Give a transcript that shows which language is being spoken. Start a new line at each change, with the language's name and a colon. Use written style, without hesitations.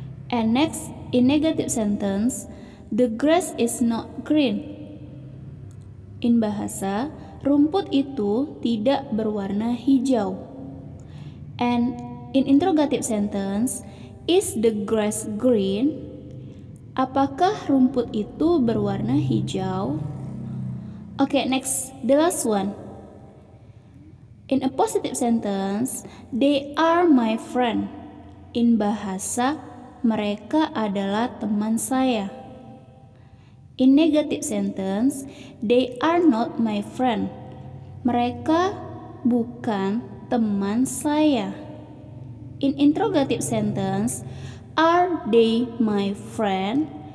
English: And next, in negative sentence, the grass is not green. In bahasa,
Indonesian: rumput itu tidak berwarna hijau.
English: And in interrogative sentence, is the grass green?
Indonesian: Apakah rumput itu berwarna hijau?
English: Okay, next, the last one. In a positive sentence, they are my friend. In bahasa,
Indonesian: mereka adalah teman saya.
English: In negative sentence, they are not my friend.
Indonesian: Mereka bukan teman saya.
English: In interrogative sentence, are they my friend?